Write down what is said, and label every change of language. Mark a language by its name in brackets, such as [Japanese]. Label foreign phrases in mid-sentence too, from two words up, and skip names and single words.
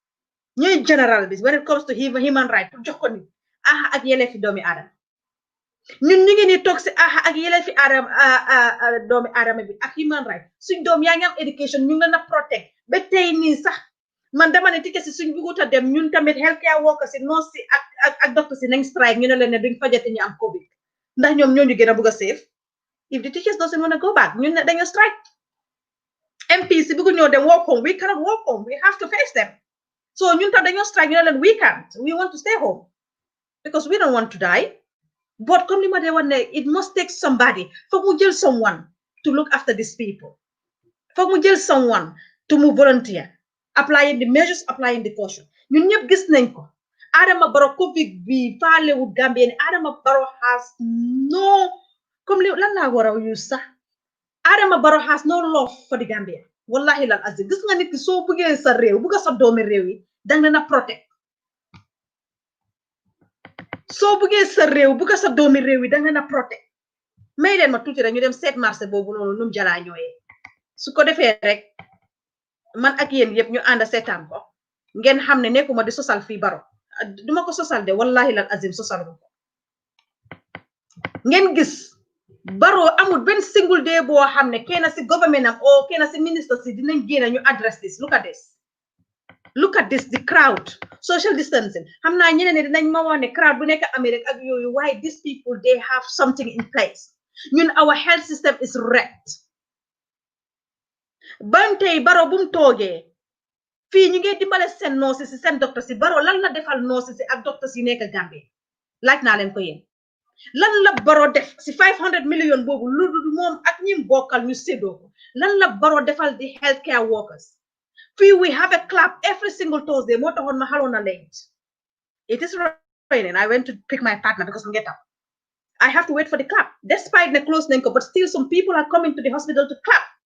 [English] when it comes to human rights [Wolof] pour jox ko nit ak yelefi doomi aadama ñun ñu ngi ni toog si ak yelefi doomi aadama bi ak [English] human rights [Wolof] suñ doom yaa ngi am education ñu ngi leen a protect ba tey nii sax man dama ne tike si suñ bugut a dem ñun tamit [English] healthcare workers [Wolof] si nurse si ak doctor si nañ strike ñu ne leen ne duñ fajati ñu am COVID ndax ñoom ñoo ñu gën a bëgg a save [English] if the teachers doesn't want to go back [Wolof] ñun ne dañoo strike MP si bëggu ñoo dem [English] work home we cannot work home we have to face them [Wolof] so ñun tam dañoo strike ñu ne leen [English] we can't we want to stay home because we don't want to die [Wolof] but comme li ma dee wax ne [English] it must take somebody [Wolof] foog mu jël [English] someone to look after these people [Wolof] foog mu jël someone to mu volunteer [English] applying the measures applying the caution [Wolof] ñun ñëpp gis nañ ko Adama Barrow Covid bi faale wut Gambia ni [English] Adama Barrow has no [Wolof] comme lan laa war a use sax [English] Adama Barrow has no love for the Gambia [Arabic] والله العظيم [Wolof] gis nga nit ki soo bëggee sa réew bëgga sa doomi réew yi danga leen a protect soo bëggee sa réew bëgga sa doomi réew yi danga leen a protect may leen ma tuuti rek ñu dem seet marché boobu noonu num jalaa ñooyee su ko defee rek man ak yéen yëpp ñu ànd seetaan ko ngeen xam ne nekkuma di sosal fii Barrow duma ko sosal de [Arabic] والله العظيم [Wolof] sosal ko ngeen gis Barrow amul benn [English] single day [Wolof] boo xam ne kenn si government am o kenn si ministre si dinañ génn ñu [English] address this look at this the crowd social distancing [Wolof] xam naa ñeneen ne dinañ ma wax ne crowd bu nekk Amérique ak yooyu [English] why these people they have something in place [Wolof] ñun [English] our health system is wrecked [Wolof] ban tey Barrow bu mu toogee fii ñu ngi dimbale seen nurses si seen docteur si Barrow lan la defal nurses si ak docteurs yi nekk Gambie laaj naa leen ko yéen lan la Barrow def si 500 million boobu lu moom ak ñim bokkal ñu séddoo ko lan la Barrow defal di [English] healthcare workers [Wolof] fii [English] we have a club every single Thursday moo taxoon ma xaloon na late it is raining I went to pick my partner because [Wolof] mu get up [English] I have to wait for the club despite the close nañ ko but still some people are coming to the hospital to clap